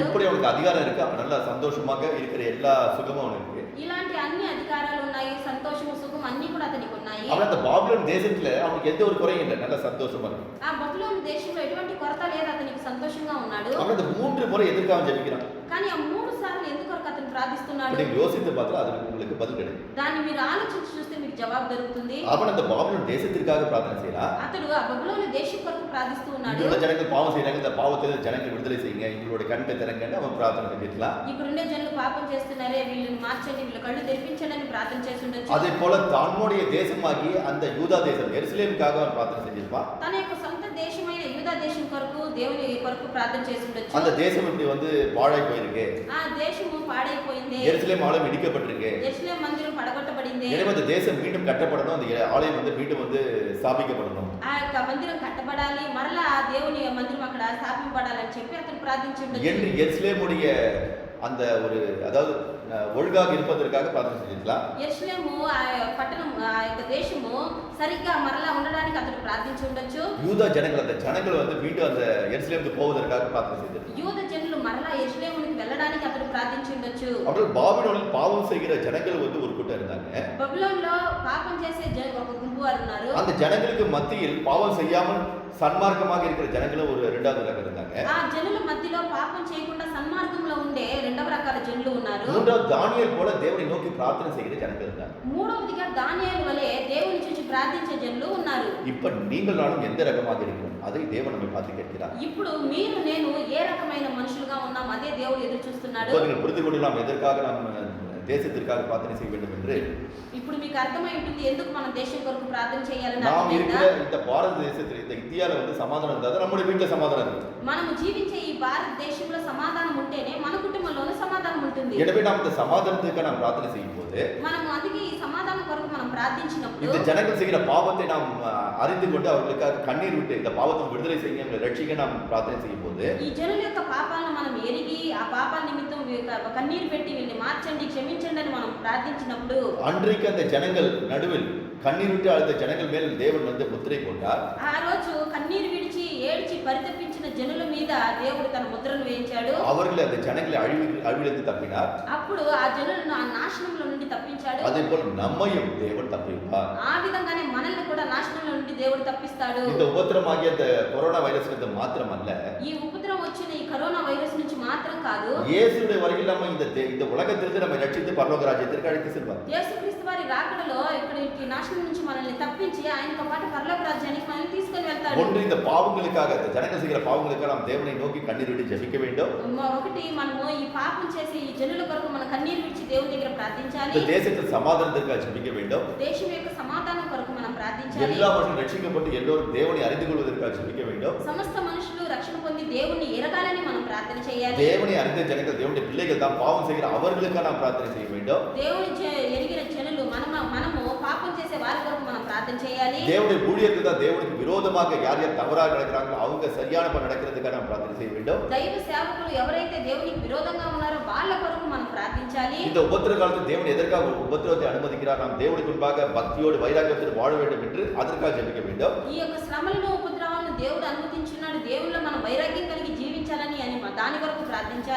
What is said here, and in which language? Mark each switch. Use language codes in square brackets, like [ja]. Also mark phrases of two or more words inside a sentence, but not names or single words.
[ta] இப்படி அவனுக்கு அதிகாரம் இருக்கு. அவன் நல்லா சந்தோஷமாக இருக்கிற எல்லா சுகமும் அவனுக்கு இருக்கு. [te] ఇలాంటి అన్ని అధికారాలు ఉన్నాయి, సంతోషము సుఖం అన్ని కూడా అతనికి ఉన్నాయి. [ta] அவன் அந்த பாபிலோன் தேசத்துல அவனுக்கு எந்த ஒரு குறையும் இல்லை, நல்ல சந்தோஷமா இருக்கு. [te] ఆ బబులోను దేశంలో ఎటువంటి కొరత లేదు, అతనికి సంతోషంగా ఉన్నాడు. [ta] அவன் அந்த 3 முறை எதற்கு அவன் ஜெபிக்கிறான்? [te] కానీ ఆ 3 సార్లు ఎందుకు అతను ప్రార్థిస్తున్నాడు? [ta] நீங்க யோசித்து பார்த்தா அதுக்கு உங்களுக்கு பதில் கிடைக்கும். [te] దాన్ని మీరు ఆలోచించి చూస్తే మీకు జవాబు దొరుకుతుంది. [ta] அவன் அந்த பாபிலோன் தேசத்திற்காக பிரார்த்தனை செய்யறான். [te] అతడు ఆ బబులోను దేశం కొరకు ప్రార్థిస్తూ ఉన్నాడు. [ta] இங்குள்ள ஜனங்கள் பாவம் செய்யறாங்க, இந்த பாவத்திலிருந்து ஜனங்களை விடுதலை செய்யுங்க, எங்களோட கண்ணை திறங்கன்னு அவன் பிரார்த்தனை பண்ணிக்கலாம். [te] ఇప్పుడుండే జనులు పాపం చేస్తున్నారే, వీళ్ళని మార్చండి, వీళ్ళ కళ్ళు తెరిపించండి అని ప్రార్థన చేసి ఉండొచ్చు. [ta] அதே போல தன்னுடைய தேசமாகி அந்த யூதா தேசம் எருசலேமுக்காக அவன் பிரார்த்தனை செஞ்சிருப்பான். [te] తన యొక్క సొంత దేశమైన యూదా దేశం కొరకు దేవుని కొరకు ప్రార్థన చేసి ఉండొచ్చు. [ta] அந்த தேசம் இப்படி வந்து பாழாய் போயிருக்கு, [te] ఆ దేశము పాడైపోయింది, [ta] எருசலேம் ஆலயம் இடிக்கப்பட்டிருக்கு, [te] యెరూషలేము మందిరం పడగొట్టబడింది. [ta] எனவே அந்த தேசம் மீண்டும் கட்டப்படணும், அந்த ஆலயம் வந்து மீண்டும் வந்து ஸ்தாபிக்கப்படணும். [te] ఆ యొక్క మందిరం కట్టబడాలి, మరలా ఆ దేవుని మందిరం అక్కడ స్థాపింపబడాలని చెప్పి అతను ప్రార్థించి ఉండొచ్చు. [ta] என்று எருசலேமுடைய அந்த ஒரு அதாவது ஒழுங்காக இருப்பதற்காக பிரார்த்தனை செஞ்சிருக்கலாம். [te] యెరూషలేము ఆ పట్టణం ఆ యొక్క దేశము సరిగ్గా మరలా ఉండడానికి అతడు ప్రార్థించి ఉండొచ్చు. [ta] யூதா ஜனங்கள் அந்த ஜனங்கள் வந்து மீண்டும் அந்த எருசலேமுக்கு போவதற்காக பிரார்த்தனை செய்தார். [te] యూద జనులు మరలా యెరూషలేమునికి వెళ్ళడానికి అతడు ప్రార్థించి ఉండొచ్చు. [ta] அவர்கள் பாபிலோனில் பாவம் செய்கிற ஜனங்கள் வந்து ஒரு கூட்டம் இருந்தாங்க. [te] బబులోనులో పాపం చేసే ఒక గుంపు వారు ఉన్నారు. [ta] அந்த ஜனங்களுக்கு மத்தியில் பாவம் செய்யாமல் சன்மார்க்கமாக இருக்கிற ஜனங்களும் ஒரு 2வது ரகம் இருந்தாங்க. [te] ఆ జనుల మధ్యలో పాపం చేయకుండా సన్మార్గంలో ఉండే రెండవ రకాల జనులు ఉన్నారు. [ta] 3வது தானியேல் போல தேவனை நோக்கி பிரார்த்தனை செய்கிற ஜனங்கள் இருந்தாங்க. [te] మూడవదిగా దానియేలు వలె దేవుని చూసి ప్రార్థించే జనులు ఉన్నారు. [ta] இப்ப நீங்கள் நானும் எந்த ரகமாக இருக்கிறோம் அதை தேவன் நம்மை பார்த்து கேட்கிறார். [te] ఇప్పుడు మీరు నేను ఏ రకమైన మనుషులుగా ఉన్నాం అదే దేవుడు ఎదురు చూస్తున్నాడు. [ta] இப்ப நீங்கள் புரிந்து கொள்ளலாம் எதற்காக நாம் தேசத்திற்காக பிரார்த்தனை செய்ய வேண்டும் என்று. [te] ఇప్పుడు మీకు అర్థమై ఉంటుంది ఎందుకు మనం దేశం కొరకు ప్రార్థన చేయాలని. [ta] நாம் இருக்கிற இந்த பாரத தேசத்தில் இந்த இந்தியால வந்து சமாதானம் இருந்தா நம்முடைய வீட்டுல சமாதானம் இருக்கு. [te] మనము జీవించే ఈ భారతదేశంలో సమాధానం ఉంటేనే మన కుటుంబంలోనే సమాధానం ఉంటుంది. [ta] எனவே நாம் இந்த சமாதானத்துக்கு நாம் பிரார்த்தனை செய்யும் போது [te] మనము అందుకే ఈ సమాధానం కొరకు మనం ప్రార్థించినప్పుడు [ta] இந்த ஜனங்கள் செய்கிற பாவத்தை நாம் அறிந்து கொண்டு அவர்களுக்காக கண்ணீர் விட்டு இந்த பாவத்தை விடுதலை செய்ய எங்களை ரட்சிக்க நாம் பிரார்த்தனை செய்யும் போது [te] ఈ జనుల యొక్క పాపాలను మనం ఎరిగి ఆ పాపాల నిమిత్తం కన్నీరు పెట్టి వీళ్ళని మార్చండి, క్షమించండి అని మనం ప్రార్థించినప్పుడు [ta] அன்றைக்கு அந்த ஜனங்கள் நடுவில் கண்ணீர் விட்டு அழுத ஜனங்கள் மேல் தேவன் வந்து முத்திரை கொண்டார். [te] ఆ రోజు కన్నీరు విడిచి ఏడ్చి పరితపించిన జనుల మీద దేవుడు తన ముద్రను వేయించాడు. [ta] அவர்களை அந்த ஜனங்களை அழிவிலிருந்து தப்பினார். [te] అప్పుడు ఆ జనులను ఆ నాశనంలో నుండి తప్పించాడు. [ta] அதே போல நம்மையும் தேவன் தப்பிப்பார். [te] ఆ విధంగానే మనల్ని కూడా నాశనంలో నుండి దేవుడు తప్పిస్తాడు. [ta] இந்த உபத்திரமாகிய அந்த கொரோனா வைரஸ் வந்து மாத்திரமல்ல, [te] ఈ ఉపద్రవం వచ్చిన ఈ కరోనా వైరస్ నుంచి మాత్రం కాదు, [ta] இயேசுடைய வருகையில் நம்ம இந்த உலகத்திலிருந்து நம்ம ரட்சித்து பரலோக ராஜ்யத்திற்கு அழைத்து செல்வார். [te] యేసుక్రీస్తు వారి రాకడలో ఇక్కడికి నాశనం నుంచి మనల్ని తప్పించి ఆయనతో పాటు పరలోక రాజ్యానికి మనల్ని తీసుకొని వెళ్తాడు. [ta] ஒன்று இந்த பாவங்களுக்காக இந்த ஜனங்கள் செய்கிற பாவங்களுக்காக நாம் தேவனை நோக்கி கண்ணீர் விட்டு ஜெபிக்க வேண்டும். [te] ఒకటి మనము ఈ పాపం చేసే ఈ జనుల కొరకు మన కన్నీరు విడిచి దేవుని దగ్గర ప్రార్థించాలి. [ta] இந்த தேசத்தில் சமாதானத்திற்காக ஜெபிக்க வேண்டும். [te] దేశం యొక్క సమాధానం కొరకు మనం ప్రార్థించాలి. [ta] எல்லா மனுஷரும் ரட்சிக்கப்பட்டு எல்லோரும் தேவனை அறிந்து கொள்வதற்காக ஜெபிக்க வேண்டும். [te] సమస్త మనుషులు రక్షణ పొంది దేవుణ్ణి ఎరగాలని మనం ప్రార్థన చేయాలి. [ta] தேவனை அறிந்த ஜனங்கள் தேவனுடைய பிள்ளைகள் தான் பாவம் செய்கிற அவர்களுக்காக நாம் பிரார்த்தனை செய்ய வேண்டும். [te] దేవుని ఎరిగిన జనులు మనము పాపం చేసే వారి కొరకు మనం ప్రార్థన చేయాలి. [ta] தேவனுடைய ஊழியர்கள் தான் தேவனுக்கு விரோதமாக யார் யார் தவறாக நடக்கிறாங்களோ அவங்க சரியான பணம் நடக்கிறதுக்காக நாம் பிரார்த்தனை செய்ய வேண்டும். [te] దైవ సేవకులు ఎవరైతే దేవునికి విరోధంగా ఉన్నారో వాళ్ళ కొరకు మనం ప్రార్థించాలి. [ta] இந்த உபத்திர காலத்தில் தேவன் எதற்காக உபத்திரவத்தை அனுமதிக்கிறார்? நாம் தேவனுக்கு முன்பாக பக்தியோடு வைராக்கியத்தோடு வாழ வேண்டும் என்று அதற்காக ஜெபிக்க வேண்டும். [te] ఈ యొక్క శ్రమలను ఉపద్రవాలను దేవుడు అనుమతించున్నాడు. దేవుళ్ళో మనం వైరాగ్యం కలిగి జీవించాలి. విడిపించాలని అని దాని కొరకు ప్రార్థించాలి.